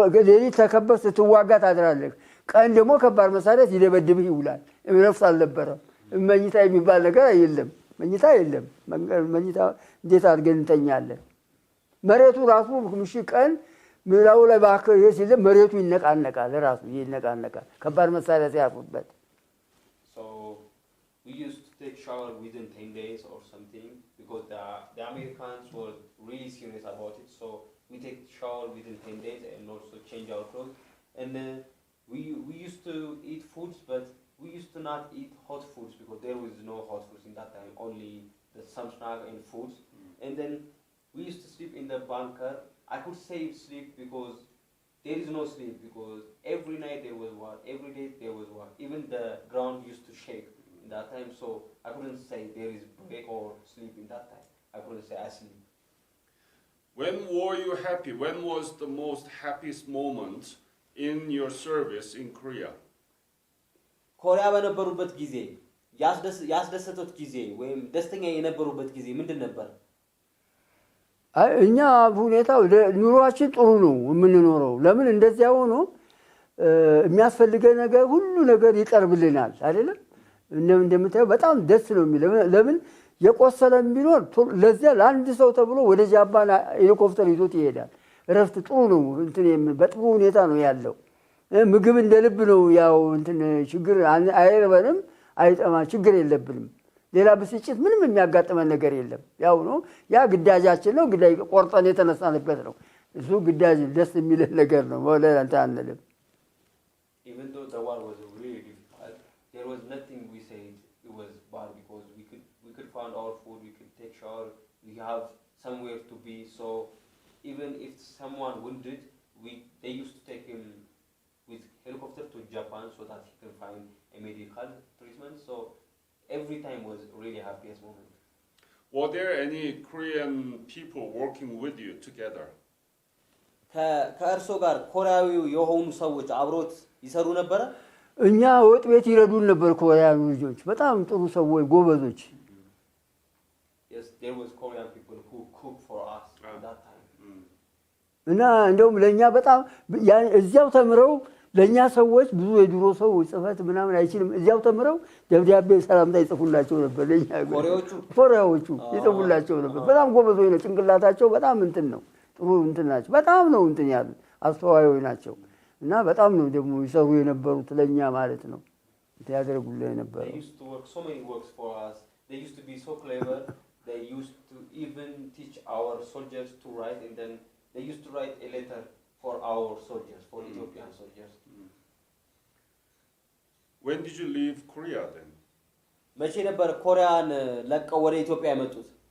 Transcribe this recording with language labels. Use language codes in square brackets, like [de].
[am] ሌሊት ተከበስ ትዋጋ ታድራለህ ቀን ደግሞ ከባድ መሳሪያ ሲደበድብህ ይውላል እረፍት አልነበረም መኝታ የሚባል ነገር የለም መኝታ የለም መኝታ እንዴት አድርገን እንተኛለን መሬቱ ራሱ ምሽ ቀን ምራው ላይ ባከ ይሲል መሬቱ ይነቃነቃል ራሱ ይነቃነቃል ከባድ መሳሪያ ሲያርፉበት [en] so we used to take shower within 10 days or something because the Americans were really serious about it so we take shower within 10 days and also change our clothes and we used to eat foods but we used to not eat hot foods because there was no hot foods in that time only some snack and foods and then we used to sleep in the bunker I could say sleep because there is no sleep because every night there was war every day there was war even the ground used to shake in that time so I couldn't say there is break or sleep in that time I couldn't say I sleep when were you happy when was the most happiest moment in your service in Korea [am] ኮሪያ በነበሩበት ጊዜ ያስደሰቱት ጊዜ ወይም ደስተኛ የነበሩበት ጊዜ ምንድን ነበር እኛ ሁኔታው ኑሯችን ጥሩ ነው የምንኖረው ለምን እንደዚያ ሆኖ የሚያስፈልገው ነገር ሁሉ ነገር ይቀርብልናል አይደለም እንደምታየው በጣም ደስ ነው የሚለው ለምን የቆሰለም ቢኖር ለዚያ ለአንድ ሰው ተብሎ ወደ ጃፓን ሄሊኮፕተር ይዞት ይሄዳል ረፍት ጥሩ ነው እንትን በጥሩ ሁኔታ ነው ያለው ምግብ እንደልብ ነው ያው እንትን ችግር አይረበንም አይጠማ ችግር የለብንም ሌላ ብስጭት ምንም የሚያጋጥመን ነገር የለም ያው ነው ያ ግዳጃችን ነው ግዳይ ቆርጠን የተነሳንበት ነው እሱ ግዳጅ ደስ የሚል ነገር ነው ወለ አንተ አንልም [en] even though the war was really difficult there was nothing we said it was bad because we could find our food we could take shower we have somewhere to be so even if someone wounded they used to take him with helicopter to Japan so that he can find a medical treatment so every time was really happiest moment were there any Korean people working with you together [am] ከእርሶ ጋር ኮሪያዊው የሆኑ ሰዎች አብሮት ይሰሩ ነበር እኛ ወጥ ቤት ይረዱን ነበር ኮሪያዊ ልጆች በጣም ጥሩ ሰዎች ጎበዞች [en] yes there was Korean people who cooked for us at that time [am] እና እንደውም ለኛ በጣም እዚያው ተምረው ለኛ ሰዎች ብዙ የድሮ ሰዎች ጽፈት ምናምን አይችልም እዚያው ተምረው ደብዳቤ ሰላምታ ይጽፉላቸው ነበር ለኛ ኮሪያዎቹ ይጽፉላቸው ነበር በጣም ጎበዞች ነው ጭንቅላታቸው በጣም እንትን ነው ጥሩ እንትን ናቸው በጣም ነው እንትን ያሉ አስተዋዮች ናቸው እና በጣም ነው ደግሞ ይሰሩ የነበሩት ለኛ ማለት ነው ያደርጉልን የነበረው [en] they used to work so many works for us they used to be so clever they used to even teach our soldiers to write and then they used to write a letter for our soldiers for Ethiopian soldiers when did you leave Korea then [am] መቼ ነበር ኮሪያን ለቀው ወደ ኢትዮጵያ የመጡት